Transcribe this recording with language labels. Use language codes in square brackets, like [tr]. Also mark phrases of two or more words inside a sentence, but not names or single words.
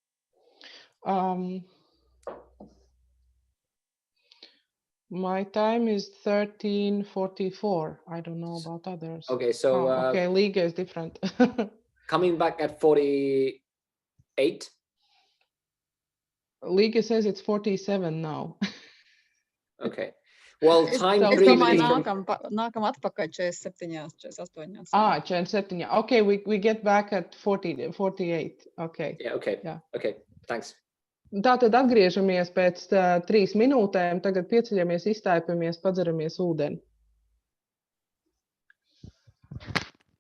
[en] My time is 13:44. I don't know about others. Okay, so okay, Liga is different. Coming back at 48. Liga says it's 47 now. Okay. Well, time [lv] Es [en] really [lv] domāju, nākam atpakaļ 47, 48. 47. [en] Okay, we get back at 48. Okay. Yeah, okay. Yeah. Okay, thanks. [lv] Tātad atgriežamies pēc 3 minūtēm, tagad pieceļamies, izstaipjamies, padzeramies ūdeni.